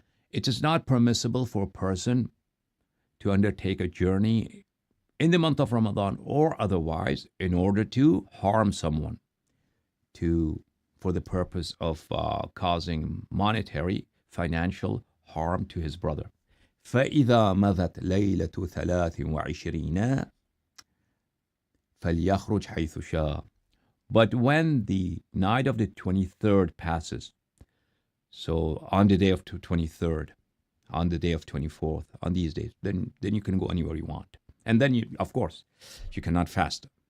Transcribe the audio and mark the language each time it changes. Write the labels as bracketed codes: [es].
[en] It is not permissible for a person to undertake a journey in the month of Ramadan or otherwise in order to harm someone, for the purpose of causing monetary, financial harm to his brother. [ar] فإذا مضت ليلة 23 فليخرج حيث شاء. [en] But when the night of the 23rd passes, so on the day of 23rd, on the day of 24th, on these days, then you can go anywhere you want. And then, you, of course, you cannot fast.